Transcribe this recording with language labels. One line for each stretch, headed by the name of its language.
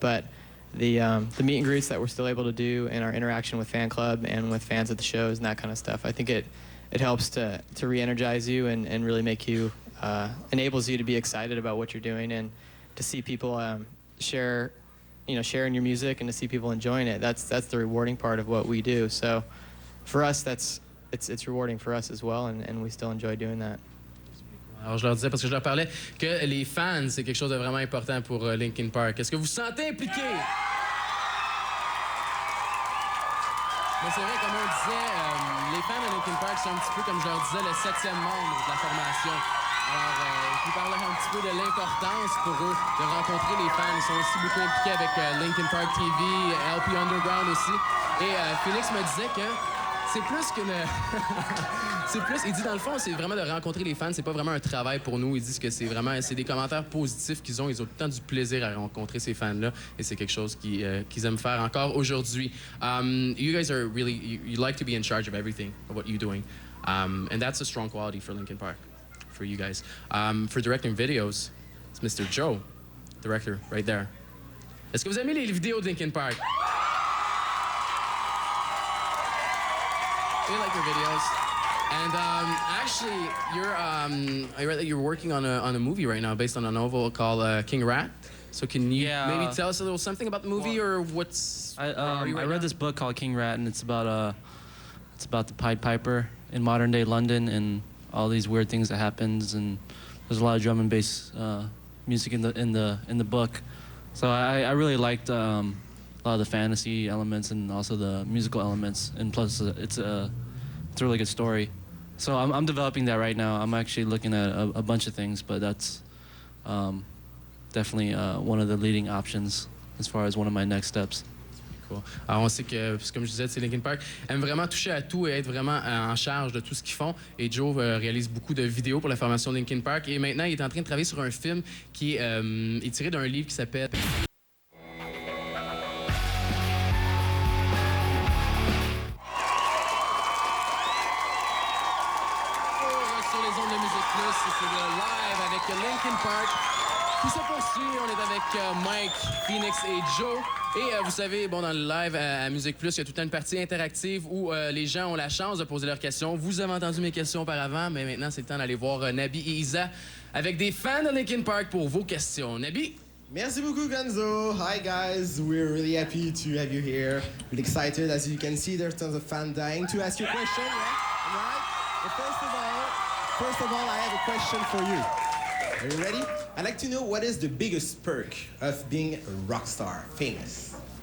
English: But the meet and greets that we're still able to do, and our interaction with fan club and with fans at the shows and that kind of stuff, I think it helps to re-energize you and really make you, enables you to be excited about what you're doing, and to see people sharing your music and to see people enjoying it. That's the rewarding part of what we do. So for us, it's rewarding for us as well, and we still enjoy doing that.
French: Alors, je leur disais, parce que je leur parlais, que les fans, c'est quelque chose de vraiment important pour Linkin Park. Est-ce que vous vous sentez impliqué? Mais c'est vrai, comme on disait, les fans de Linkin Park sont un petit peu, comme je leur disais, le 7e membre de la formation. Alors, je vous parlais un petit peu de l'importance pour eux de rencontrer les fans. Ils sont aussi beaucoup impliqués avec Linkin Park TV, LP Underground aussi. Et Félix me disait que c'est plus qu'une... il dit, dans le fond, c'est vraiment de rencontrer les fans. C'est pas vraiment un travail pour nous. Ils disent que c'est des commentaires positifs qu'ils ont. Ils ont tout le temps du plaisir à rencontrer ces fans-là. Et c'est quelque chose qu'ils aiment faire encore aujourd'hui.
English: You guys are really... You like to be in charge of everything, of what you're doing. And that's a strong quality for Linkin Park, for you guys. For directing videos, it's Mr. Joe, director, right there.
French: Est-ce que vous aimez les vidéos de Linkin Park?
English: They like your videos. And actually, I read that you're working on a movie right now based on a novel called King Rat. So can you maybe tell us a little something about the movie, or what's? I read this book called King Rat, and it's about the Pied Piper in modern day London and all these weird things that happens, and there's a lot of drum and bass music in the book. So I really liked a lot of the fantasy elements and also the musical elements, and plus it's a really good story. So I'm developing that right now. I'm actually looking at a bunch of things, but that's definitely one of the leading options as far as one of my next steps. Cool.
French: Alors on sait que, comme je disais, c'est Linkin Park aime vraiment toucher à tout et être vraiment en charge de tout ce qu'ils font. Et Joe réalise beaucoup de vidéos pour la formation de Linkin Park. Et maintenant, il est en train de travailler sur un film qui est tiré d'un livre qui s'appelle... Sur les ondes de MusiquePlus, c'est le live avec Linkin Park qui se poursuit. On est avec Mike, Phoenix et Joe. Et vous savez, bon, dans le live à MusiquePlus, il y a toute une partie interactive où les gens ont la chance de poser leurs questions. Vous avez entendu mes questions auparavant, mais maintenant, c'est le temps d'aller voir Nabi et Isa avec des fans de Linkin Park pour vos questions. Nabi? Merci beaucoup, Gonzo.
English: Hi, guys. We're really happy to have you here. Really excited. As you can see, there's tons of fans dying to ask you a question. Yeah? Right? But first of all, I have a question for you. Are you ready? I'd like to know what is the biggest perk of being a rock star, famous?